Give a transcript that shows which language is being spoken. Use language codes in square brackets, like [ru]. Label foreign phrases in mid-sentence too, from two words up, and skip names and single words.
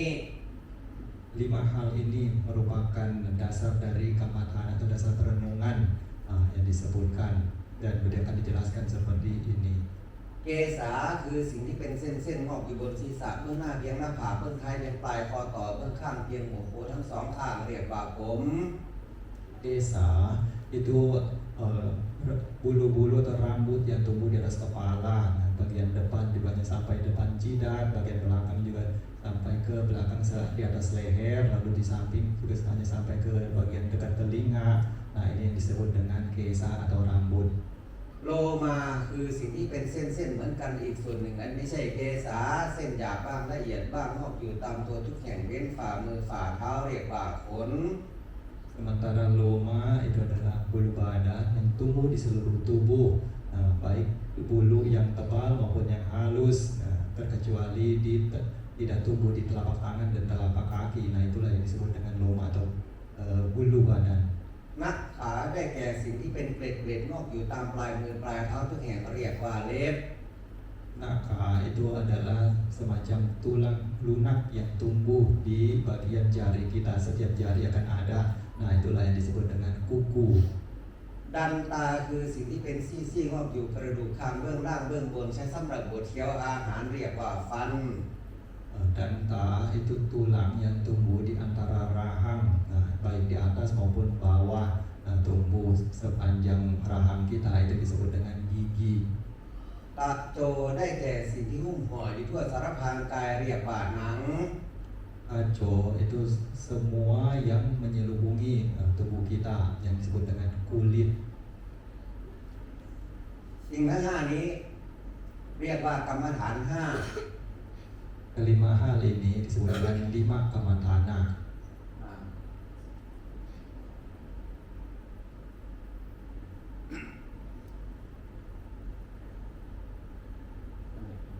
[id] 5 hal ini merupakan dasar dari kammatana atau dasar perenungan yang disebutkan dan beliau akan dijelaskan seperti ini. [th] เกษาคือสิ่งที่เป็นเส้นๆงอกอยู่บนศีรษะเบื้องหน้าเพียงหน้าผากเบื้องท้ายเพียงปลายคอต่อเบื้องข้างเพียงหัวโขนทั้งสองข้างเรียกว่าผม [id] Desa itu bulu-bulu atau rambut yang tumbuh di atas kepala, bagian depan dibuatnya sampai depan jidat, bagian belakang juga sampai ke belakang di atas leher, lalu di samping juga hanya sampai ke bagian dekat telinga. Nah, ini yang disebut dengan kesa atau rambut. [th] โลมาคือสิ่งที่เป็นเส้นๆเหมือนกันอีกส่วนหนึ่งอันไม่ใช่เกษาเส้นหยาบบ้างละเอียดบ้างงอกอยู่ตามตัวทุกแห่งเว้นฝ่ามือฝ่าเท้าเรียกว่าขน [id] Sementara loma itu adalah bulu badan yang tumbuh di seluruh tubuh, baik bulu yang tebal maupun yang halus, terkecuali tidak tumbuh di telapak tangan dan telapak kaki. Nah, itulah yang disebut dengan loma atau bulu badan. [th] นักขาได้แก่สิ่งที่เป็นเกล็ดๆงอกอยู่ตามปลายมือปลายเท้าทุกแห่งเรียกว่าเล็บ [id] Naka itu adalah semacam tulang lunak yang tumbuh di bagian jari kita. Setiap jari akan ada. Nah, itulah yang disebut dengan kuku. [th] ดันตาคือสิ่งที่เป็นซี่ๆงอกอยู่กระดูกคางเบื้องล่างเบื้องบนใช้สำหรับบดเคี้ยวอาหารเรียกว่าฟัน [id] Danta itu tulang yang tumbuh di antara rahang, baik di atas maupun bawah, tumbuh sepanjang rahang kita, itu disebut dengan gigi. [th] ตะโจได้แก่สิ่งที่หุ้มห่ออยู่ทั่วสารพางกายเรียกว่าหนัง [id] Aco itu semua yang menyelubungi tubuh kita yang disebut dengan kulit. [th] สิ่งทั้งห้านี้เรียกว่ากรรมฐานห้า [id] Kelima hal ini disebut dengan 5 kammatana. ส